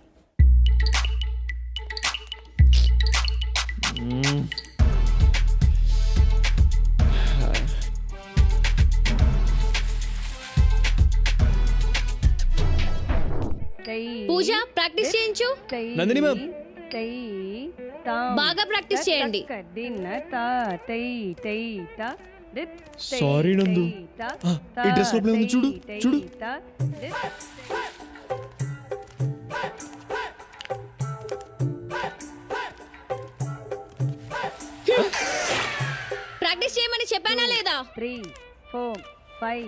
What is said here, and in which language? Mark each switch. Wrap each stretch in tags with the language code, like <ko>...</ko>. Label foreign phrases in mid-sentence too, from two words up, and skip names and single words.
<te>పూజ ప్రాక్టీస్ చేయించు. నందిని మ్యామ్. तै ताम బాగా ప్రాక్టీస్ చేయండి. तक दिन ता तै तै ता दित तै సారీ నందు. ता ఈ డ్రెస్ లోపలే ఉంది చూడు, చూడు. ता दित ప్రాక్టీస్ చేయమని చెప్పానా లేదా? 3 4 5</te>